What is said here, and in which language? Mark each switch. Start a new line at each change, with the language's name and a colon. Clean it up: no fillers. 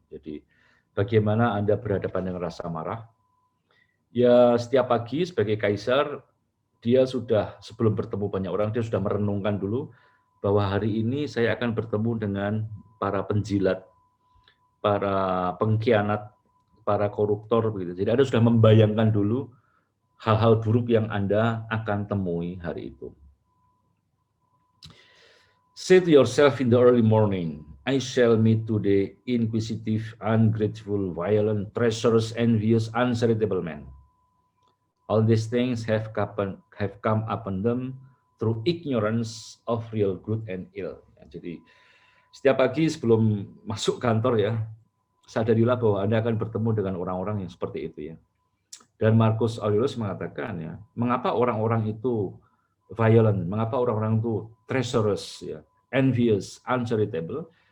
Indonesian: Jadi bagaimana Anda berhadapan dengan rasa marah? Ya setiap pagi sebagai kaisar, dia sudah sebelum bertemu banyak orang, dia sudah merenungkan dulu bahwa hari ini saya akan bertemu dengan para penjilat, para pengkhianat, para koruptor begitu. Jadi Anda sudah membayangkan dulu hal-hal buruk yang Anda akan temui hari itu.
English: Say to yourself in the early morning, I shall meet today inquisitive, ungrateful, violent, treacherous, envious, uncharitable men. All these things have come upon them through ignorance of real good and ill.
Indonesian: Jadi setiap pagi sebelum masuk kantor ya, sadarilah bahwa Anda akan bertemu dengan orang-orang yang seperti itu ya. Dan Marcus Aurelius mengatakan ya, mengapa orang-orang itu violent, mengapa orang-orang itu treacherous ya,
English: envious, uncharitable?